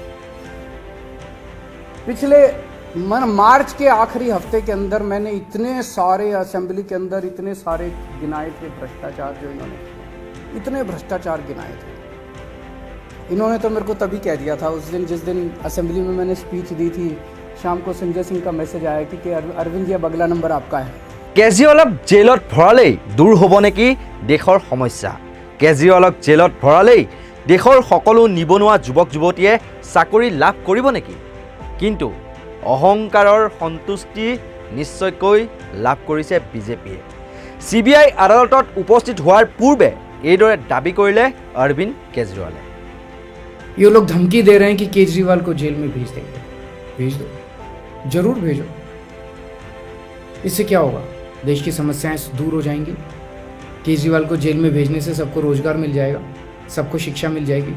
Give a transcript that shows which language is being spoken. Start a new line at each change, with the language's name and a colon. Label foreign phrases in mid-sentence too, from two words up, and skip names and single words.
Hindi: पिछले मार्च के आखिरी हफ्ते के अंदर मैंने इतने सारे असेंबली के अंदर इतने सारे गिनाए थे भ्रष्टाचार जो इन्होंने किए, इतने भ्रष्टाचार गिनाए थे। इन्होंने तो मेरे को तभी कह दिया था उस दिन, जिस दिन असेंबली में मैंने स्पीच दी थी, शाम को संजय सिंह का मैसेज आया कि अरविंद जी अब अगला नंबर आपका है।
Assamese: কেজৰিৱালক জেলত ভৰালেই দূৰ হ'ব নেকি দেশৰ সমস্যা? কেজৰিৱালক জেলত ভৰালেই দেশৰ সকলো নিবনুৱা যুৱক যুৱতীয়ে চাকৰি লাভ কৰিব নেকি? কিন্তু অহংকাৰৰ সন্তুষ্টি নিশ্চয়কৈ লাভ কৰিছে বিজেপিয়ে। CBI আদালতত উপস্থিত হোৱাৰ পূৰ্বে এইদৰে দাবী কৰিলে অৰবিন্দ কেজৰিৱালে।
Hindi: ये लोग धमकी दे रहे हैं कि केजरीवाल को जेल में भेज देंगे। भेज दो, जरूर भेजो। इससे क्या होगा? देश की समस्याएं दूर हो जाएंगी। केजरीवाल को जेल में भेजने से सबको रोजगार मिल जाएगा, सबको शिक्षा मिल जाएगी?